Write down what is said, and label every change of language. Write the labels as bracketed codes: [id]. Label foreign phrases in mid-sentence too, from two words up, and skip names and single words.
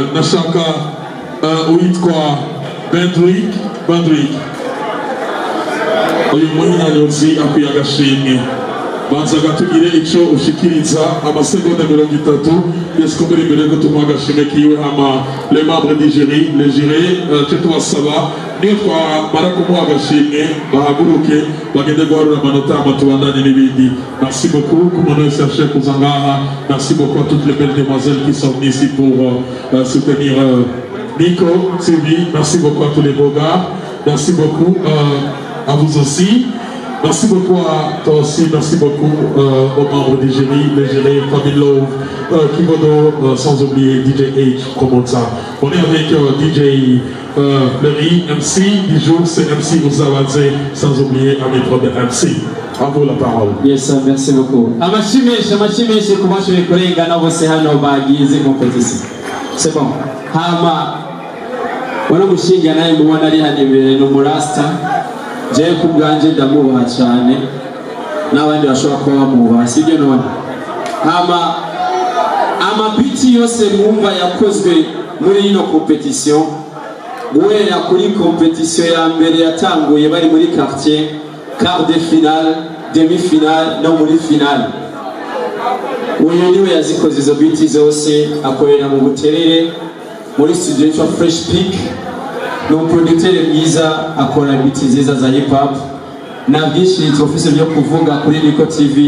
[rn] Nashaka uwitwa Bandrick uyu muhinyanyozi akwiye agashimwe. Banzaga tugire ico ushikiriza amasegonda 30 yesu kumbere imbere ko tumuha agashimwe kiwe hama [fr] les membres du jury, les jurés [rn] cyo tubasaba niyo twamara kumuha agashimwe bahaguruke bagende guharura amanota amatubandanye n'ibindi. [fr] Merci beaucoup [rn] ku muntu wese yashoboye kuza ngaha. [fr] Merci beaucoup à toutes les belles demoiselles qui sont venues ici pour soutenir Nico TV. Merci beaucoup à tous les beaux gars. Merci beaucoup à vous aussi. Merci beaucoup à toi aussi, merci beaucoup aux membres du génie, les génies, Family Love, Kibodo, sans oublier DJ H, comment ça. On est avec DJ Fleury, MC du jour, c'est MC Ouzawazé, sans oublier un maître de MC. À vous la parole. Yes, merci beaucoup. [rn] Amashimeshe kubashoboye kurengana bose hano bagize competition. [fr] C'est bon. [rn] Hama wana mushinga naye mubona ari hano imbere n'umurasta. Jewe ku bwanje ndamubaha cyane n'abandi bashobora kuba bamubaha sibyo none. Hama amapiti yose mwumva yakozwe muri ino competition guhera kuri competition ya mbere yatanguye bari muri quartier, [fr] quart de finale, demi-finale [rn] no muri finale. Uyu niwe yazikoze izo biti zose akorera mu Buterere muri studio yitwa Fresh Peak. Ni umuproducteur mwiza akora biti nziza za hip hop na byinshi twofise byo kuvuga kuri Niko TV.